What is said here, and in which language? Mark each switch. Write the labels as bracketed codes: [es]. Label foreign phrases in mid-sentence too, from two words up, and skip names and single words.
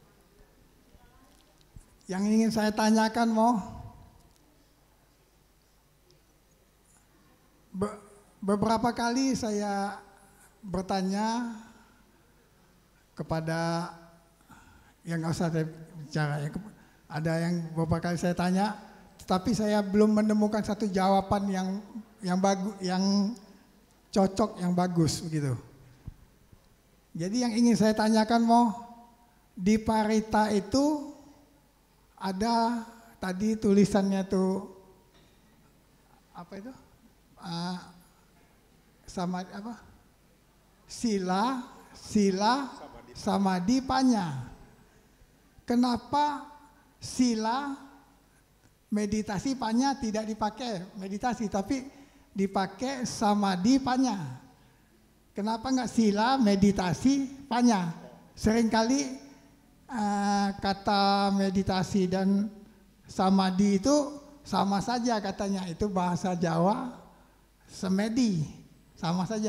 [id] Yang ingin saya tanyakan, Mo, beberapa kali saya bertanya kepada, yang nggak usah saya bicara ya, ada yang beberapa kali saya tanya, tapi saya belum menemukan satu jawaban yang bagus, yang cocok, yang bagus begitu. Jadi yang ingin saya tanyakan, Mo, di Parita itu ada tadi tulisannya tuh apa itu? Sama apa? [pi] Sila, samadhi, panya. [id] Kenapa sila meditasi, panya tidak dipakai meditasi, tapi dipakai [pi] samadhi, panya? [id] Kenapa enggak sila, meditasi, panya? Seringkali kata meditasi dan samadhi itu sama saja katanya, itu bahasa Jawa, semedi, sama saja.